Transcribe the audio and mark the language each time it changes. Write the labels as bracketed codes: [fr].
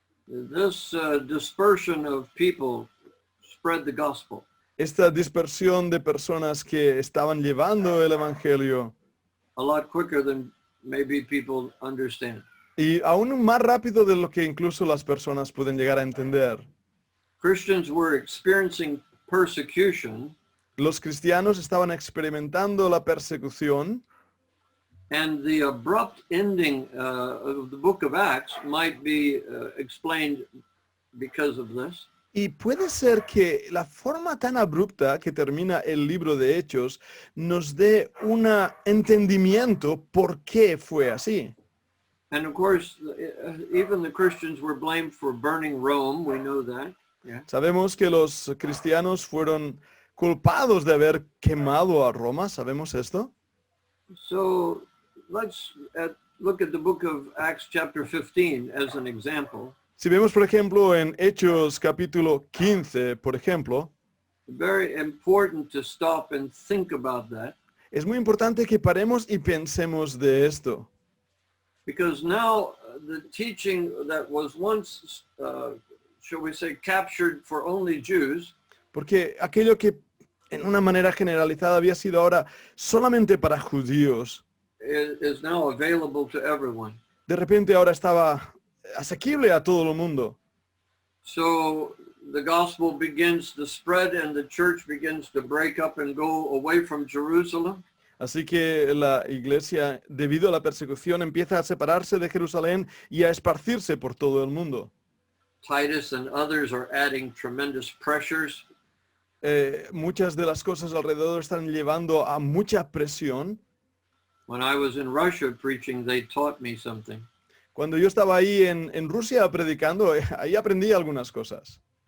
[en] This dispersion of people spread the gospel. [es] Esta dispersión de personas que estaban llevando el evangelio [en] A lot quicker than maybe people understand. [es] y aún más rápido de lo que incluso las personas pueden llegar a entender. [en] Christians were experiencing persecution, [es] Los cristianos estaban experimentando la persecución [en] and the abrupt ending of the book of Acts might be explained because of this. [es] Y puede ser que la forma tan abrupta que termina el libro de Hechos nos dé un entendimiento por qué fue así. [en] And of course, even the Christians were blamed for burning Rome. We know that. Yeah. [es] Sabemos que los cristianos fueron culpados de haber quemado a Roma, ¿sabemos esto? [en] So let's look at the book of Acts chapter 15 as an example. [es] Si vemos, por ejemplo, en Hechos capítulo 15, por ejemplo, [en] Very important to stop and think about that, [es] es muy importante que paremos y pensemos de esto. [en] because now the teaching that was once, shall we say, captured for only Jews, [es] Porque aquello que en una manera generalizada había sido ahora solamente para judíos, [en] is now available to everyone. [es] de repente ahora estaba asequible a todo el mundo. [en] So the gospel begins to spread and the church begins to break up and go away from Jerusalem. [es] Así que la iglesia, debido a la persecución, empieza a separarse de Jerusalén y a esparcirse por todo el mundo. [en] Titus and others are adding tremendous pressures. [es] Muchas de las cosas alrededor están llevando a mucha presión. [en] When I was in Russia preaching, they taught me something, [es] Cuando yo estaba ahí en Rusia predicando, ahí aprendí algunas cosas.